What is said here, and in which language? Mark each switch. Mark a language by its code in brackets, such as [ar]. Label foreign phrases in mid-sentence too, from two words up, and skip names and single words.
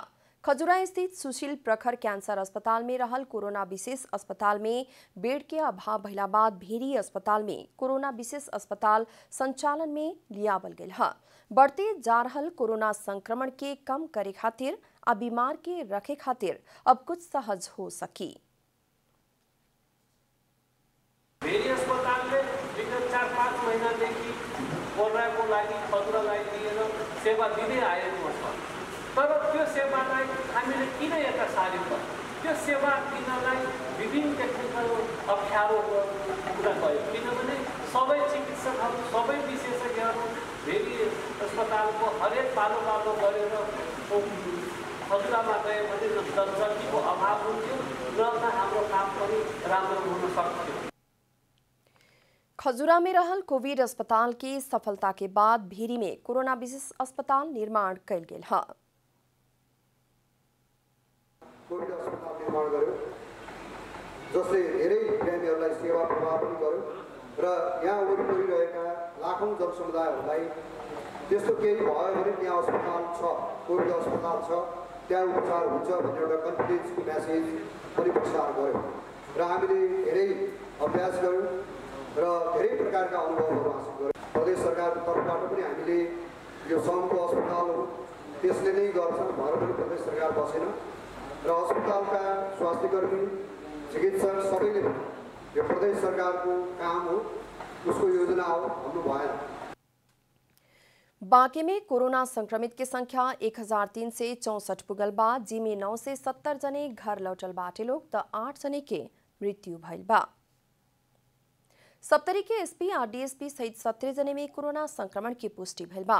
[bho] खजुरा स्थित सुशील प्रखर कैंसर अस्पताल में रहल कोरोना विशेष अस्पताल में बेड के अभाव भइला बाद भेरी अस्पताल में कोरोना विशेष अस्पताल संचालन में लियावल गेल है। बढ़ते जा रहल कोरोना संक्रमण के कम करे खातिर आ बीमार के रखे खातिर अब कुछ सहज हो सकी। [ne] भेरी अस्पताल में विगत 4-5 महीनादेखि कोरोनाको लागि खजुरालाई दिएर सेवा दिँदै आएको छ। तर त्यो सेवालाई हामीले किन यता सार्यौं त? त्यो सेवा दिनलाई विभिन्न टेक्निकल अप्ठ्यारोको कुरा भयो। किनभने सबै चिकित्सकहरू सबै विशेषज्ञहरू भेरी अस्पतालको हरेक पालो गरेर खजुरामा गए भने जनशक्तिको अभाव हुन्थ्यो र हाम्रो काम पनि राम्रो हुन सक्थ्यो। [bho] खजुरा में रहल कोविड अस्पताल की सफलता के बाद भेरी में कोरोना विशेष अस्पताल निर्माण कल गेल है। [ne] कोविड अस्पताल निर्माण गर्यो जसले धेरै बिरामीहरूलाई सेवा प्रवाह पनि गर्यो र यहाँ वरिपरि रहेका लाखौं जनसमुदायहरूलाई त्यस्तो केही भयो भने त्यहाँ अस्पताल छ, कोविड अस्पताल छ, त्यहाँ उपचार हुन्छ भन्ने एउटा [en] confidenceको message [ne] पनि प्रसार गर्यो र हामीले धेरै अभ्यास गर्यौं र धेरै प्रकारका अनुभवहरू हासिल गर्यौं। प्रदेश सरकारको तर्फबाट पनि हामीले यो सङ्घको अस्पताल हो त्यसले नै गर्छ भनेर पनि प्रदेश सरकार बसेन र अस्पतालका स्वास्थ्यकर्मी चिकित्सक सबैले यो प्रदेश सरकारको काम हो, उसको योजना हो, भन्नु भएन। [bho] बांके में कोरोना संक्रमित की संख्या 1364 पुगल बाद जिमे 9 से 70 जने घर लौटल बाटे लोग त 8 जने के मृत्यु भइल बा। सप्तरी के एसपी और डीएसपी सहित 17 जने में कोरोना संक्रमण की पुष्टि भइल बा।